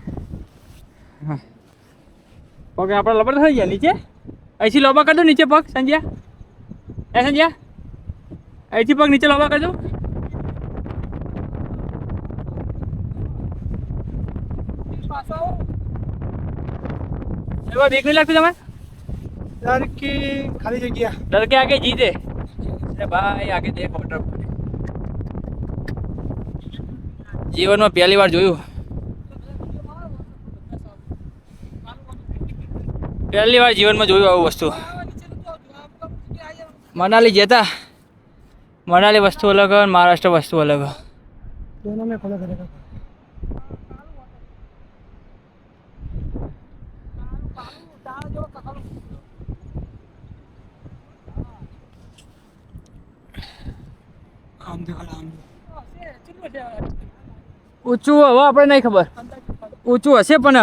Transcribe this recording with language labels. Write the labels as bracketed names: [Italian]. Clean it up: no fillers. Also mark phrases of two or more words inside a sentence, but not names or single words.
[Gujarati] હા પગ આપણા લબર થઈ ગયા નીચે. અહીંથી લોબા કરજો નીચે પગ સંજ્યા. સંજ્યા અહીંથી પગ નીચે લોબા કરજો. એવા બીક નહીં લાગતું તમે? [Hindi] डर की खाली जगह डर के आगे जीते. अरे भाई आगे देख वॉटर. [Gujarati] જીવનમાં પહેલી વાર જોયું. પહેલી વાર જીવનમાં જોયું આવું વસ્તુ. મનાલી જતા મનાલી વસ્તુ અલગ અને મહારાષ્ટ્ર વસ્તુ અલગ. [Hindi] दोनों में फर्क रहेगा. [Gujarati] ઊંચું હવે આપણે નહીં ખબર, ઊંચું હશે પણ